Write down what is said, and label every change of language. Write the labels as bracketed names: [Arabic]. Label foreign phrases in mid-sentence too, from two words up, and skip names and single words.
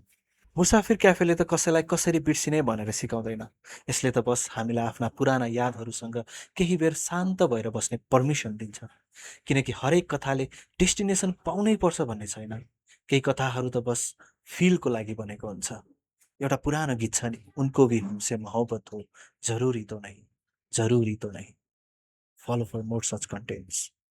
[Nepali] मुसाफिर क्याफेले त कसैलाई कसरी बिर्सिने भनेर सिकाउँदैन। यसले त बस हामीलाई आफ्ना पुराना यादहरूसँग केही बेर शान्त भएर बस्ने पर्मिसन दिन्छ। किनकि हरेक कथाले डेस्टिनेसन पाउनै पर्छ भन्ने छैन। केही कथाहरू त बस फिलको लागि बनेको हुन्छ। एउटा पुरानो गीत छ नि, [Hindi] उनको भी हमसे मोहब्बत हो, जरुरी तो नहीं, जरुरी तो नहीं। [English] follow for more such contents.